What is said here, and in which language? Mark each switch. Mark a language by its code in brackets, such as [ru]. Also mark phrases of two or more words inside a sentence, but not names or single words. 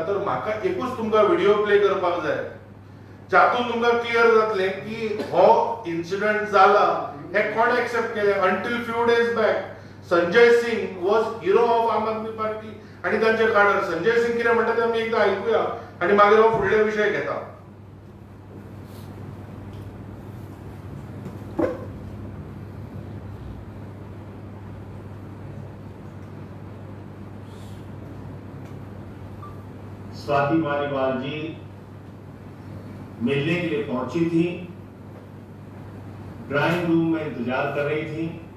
[kok] तर म्हाका एकूच तुमकां [en] video play [kok] करपाक जाय जातून तुमकां क्लियर जातलें की हो इन्सिडंट जाला हे कोण एक्सेप्ट केले. [en] until few days back Sanjay Singh was hero of Aam Aadmi Party [kok] आणि तांचे काडर. संजय सिंग कितें म्हणटा तें आमी एकदां आयकुया आणि मागीर हो फुडले विशय घेता. [hi] स्वाति मालीवाल जी मिलने के लिए पहुंची थी, ड्राइंग रूम में इंतजार कर रही थी.